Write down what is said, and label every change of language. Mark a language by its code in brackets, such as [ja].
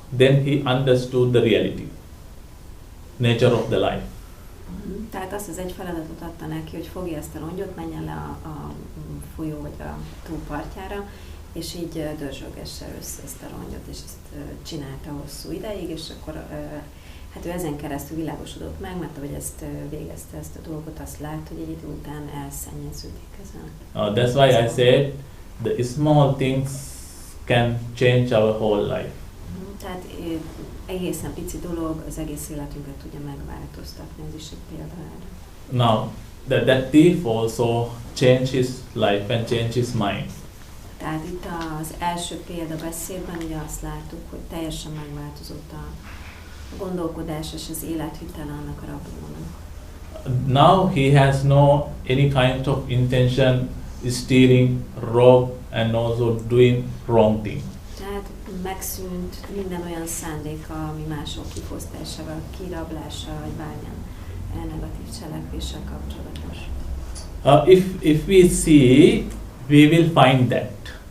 [en] Then he understood the reality, nature of the life. [hu] Tehát azt az egy feladatot adta neki, hogy fogja ezt a rongyot, menjen le a folyó vagy a tó partjára, és így dörzsölgesse össze ezt a rongyot, és ezt csinálta hosszú ideig, és akkor hát ő ezen keresztül világosodott meg, mert ahogy ezt végezte ezt a dolgot, azt lát, hogy egy idő után elszennyeződik ezen. [en] That's why I said the small things can change our whole life. [hu] Tehát egészen pici dolog az egész életünket tudja megváltoztatni, ez is egy példa erre. [en] Now, that thief also changed his life and changed his mind. [hu] Tehát itt az első példabeszédben ugye azt láttuk, hogy teljesen megváltozott a gondolkodás és az életvitele annak a rablónak. [en] Now he has no any kind of intention stealing, rob and also doing wrong thing. [hu] Tehát megszűnt minden olyan szándéka, ami mások kifosztásával, kirablása vagy bármilyen negatív cselekvéssel kapcsolatos. [en] If we see, we will find that.